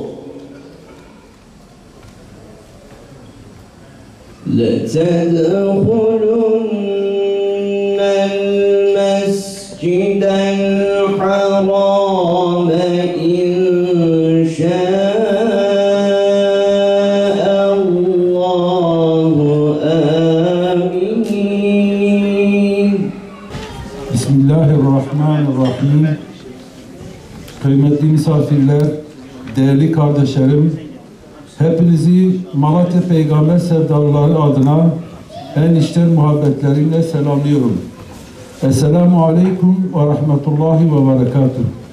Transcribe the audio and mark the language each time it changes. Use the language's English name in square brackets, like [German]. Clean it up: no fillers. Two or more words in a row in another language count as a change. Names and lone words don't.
[Arabic] لَتَدْخُلُنَّ الْمَسْجِدَ الْحَرَامَ إِنْ شَاءَ اللّٰهُ آمِينَ. Bismillahirrahmanirrahim. [Turkish] Kıymetli misafirler, değerli kardeşlerim, hepinizi Malatya Peygamber sevdalıları adına en içten muhabbetlerimle selamlıyorum. [Arabic] السلام عليكم ورحمة الله وبركاته.